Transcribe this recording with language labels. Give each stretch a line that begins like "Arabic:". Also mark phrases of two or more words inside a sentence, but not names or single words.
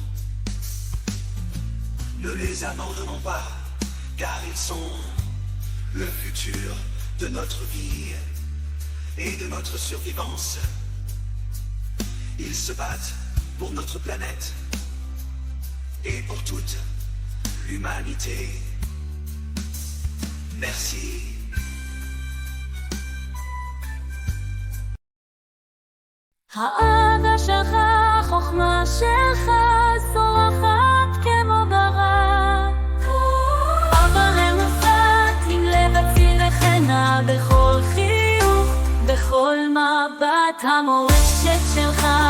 French: Ne les abandonnons pas, car ils sont le futur de notre vie et de notre survivance. Ils se battent pour notre planète et pour toute l'humanité. Merci.
Hebrew: האהבה שלך, חוכמה שלך, זורחת כמו ברק. אבל למופת עם לב אציל וחנה, בכל חיוך, בכל מבט המורשת שלך.